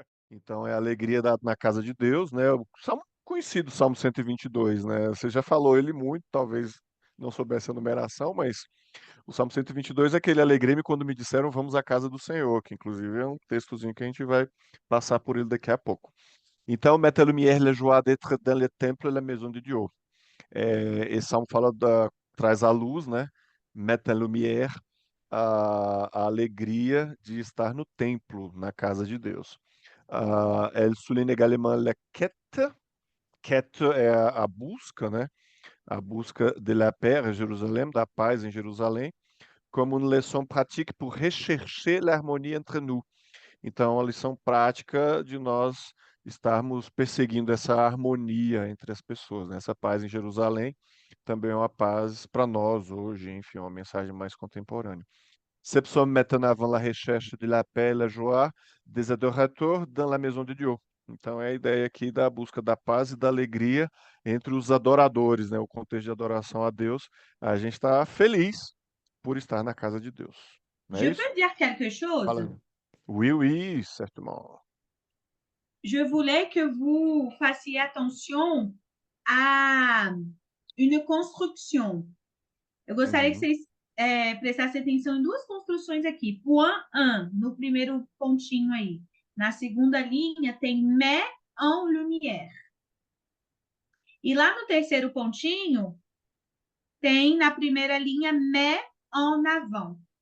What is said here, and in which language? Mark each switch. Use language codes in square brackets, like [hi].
[pt] Então é a alegria na casa de Deus, né? O Salmo conhecido, Salmo 122, né? Você já falou ele muito, talvez não soubesse a numeração, mas o Salmo 122 é aquele alegrei-me quando me disseram vamos à casa do Senhor, que inclusive é um textozinho que a gente vai passar por ele daqui a pouco. [fr] Então, mette la lumière, la joie d'être dans le temple, la maison de Dieu. [pt] Esse salmo traz a luz, né? [fr] Mette la lumière, [pt] a alegria de estar no templo, na casa de Deus. [fr] Elle souligne également la quête. [pt] Quête é a busca, né? [fr] A busca de la paix à Jérusalem, [pt] da paz em Jerusalém, [fr] como une leçon pratique pour rechercher l'harmonie entre nous. [pt] Então, a lição prática de nós estarmos perseguindo essa harmonia entre as pessoas, né? Essa paz em Jerusalém também é uma paz para nós hoje, enfim, uma mensagem mais contemporânea. [fr] Ces psaumes mettent en avant la recherche de la paix et la joie des adorateurs dans la maison de Dieu. [pt] Então, é a ideia aqui da busca da paz e da alegria entre os adoradores, né? O contexto de adoração a Deus. A gente está feliz por estar na casa de Deus. Não é [fr] Je [pt] isso? [fr] peux dire quelque chose? Fala. Oui, oui, certainement. Je voulais que vous fassiez attention à une construction. [pt] Eu gostaria que Uhum. vocês prestassem atenção em duas construções aqui. Point 1, no primeiro pontinho aí. Na segunda linha tem [fr] mais en lumière. [pt] E lá no terceiro pontinho tem na primeira linha [fr] mais en avant.